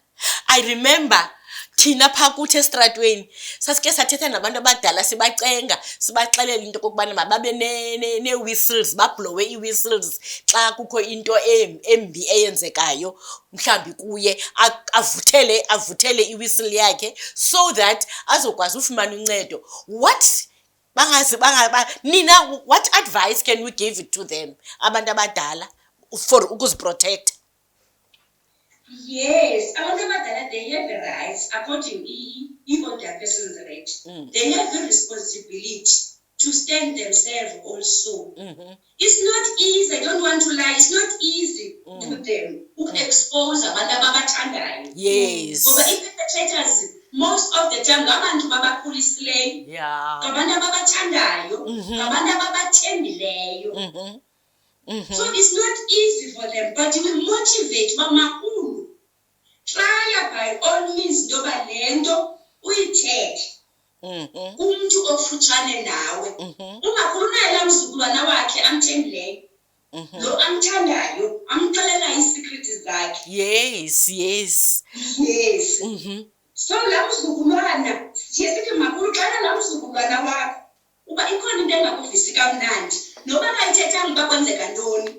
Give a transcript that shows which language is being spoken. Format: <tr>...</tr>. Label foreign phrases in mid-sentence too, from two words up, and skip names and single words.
<en>I remember</en> <xh>thina phaa kuthi esitratweni sasike sathetha nabantu abadala sibacenga sibaxelela into okokubana mababe nee-whistles, bablowe ii-whistles xa kukho into embi eyenzekayo mhlawumbi kuye, avuthele i-whistle yakhe</xh> <en>so that</en> <xh>azokwazi ufumana uncedo. Nina,</xh> <en>what advice can we give to them,</en> <xh>abantu abadala, for ukuziprotect? Yes, abantu abadala,</xh> <en>they have a right according to their person's right. They have a responsibility to stand themselves also. It's not easy, I don't want to lie, it's not easy to them who expose</en> <xh>abantu ababathandayo.</xh> <en>Yes.</en> <xh>Ngoba i-perpetrators</xh> <en>most of the time</en> <xh>ngabantu babakhulisileyo, ngabantu ababathandayo, ngabantu ababathembileyo.</xh> <en>So it's not easy for them, but we motivate mamakulu. Try by all means</en> <xh>into yoba le nto uyithethe kumntu ofutshane nawe. Umakhulu naye laa mzukulwana wakhe amthembileyo, lo amthandayo, amxelela iisekriti zakhe.</xh> <en>Yes.</en> <xh>So laa mzukulwana siye sithi makhulu xana laa mzukulwana wakho uba ikhona into engakuvisi kamnandi noba kayithethanga uba kwenzeka ntoni.</xh>